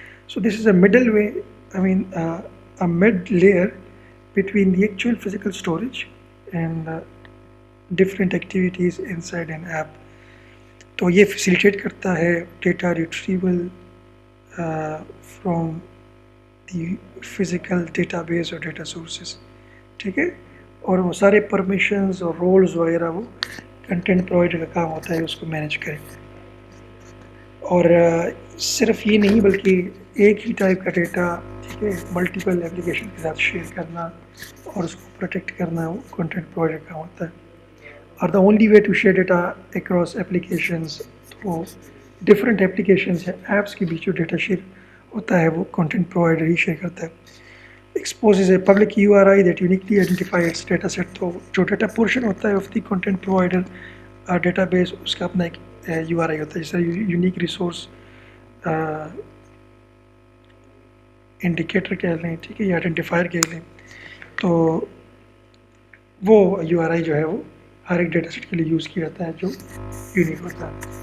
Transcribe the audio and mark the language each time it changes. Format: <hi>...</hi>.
<en>So this is a middle way, a mid layer between the actual physical storage and different activities inside an app.</en> <ur>تو یہ facilitate کرتا ہے data retrieval</ur> <en>from the physical database</en> <ur>اور data sources, ٹھیک ہے. اور وہ سارے پرمیشنز اور رولز وغیرہ وہ کنٹینٹ پرووائڈر کا کام ہوتا ہے اس کو مینیج کریں. اور صرف یہ نہیں بلکہ ایک ہی ٹائپ کا ڈیٹا, ٹھیک ہے, ملٹیپل اپلیکیشن کے ساتھ شیئر کرنا اور اس کو پروٹیکٹ کرنا, وہ کنٹینٹ پرووائڈر کا ہوتا ہے. اور</ur> <en>the only way to share data across applications,</en> <ur>تو ڈفرینٹ ایپلیکیشنز یا ایپس کے بیچ جو ڈیٹا شیئر ہوتا ہے وہ کنٹینٹ پرووائڈر ہی شیئر کرتا ہے.</ur> <en>exposes a public URI that uniquely identify its data set.</en> <ur>تو جو ڈیٹا پورشن ہوتا ہے</ur> <en>of the content provider database,</en> <ur>اس کا اپنا ایک URI ہوتا ہے, جیسے یونیک ریسورس انڈیکیٹر کہہ لیں, ٹھیک ہے, یا آئیڈینٹیفائر کہہ لیں. تو وہ URI جو ہے وہ ہر ایک ڈیٹا سیٹ کے لیے یوز کیا جاتا ہے جو یونیک ہوتا ہے.</ur>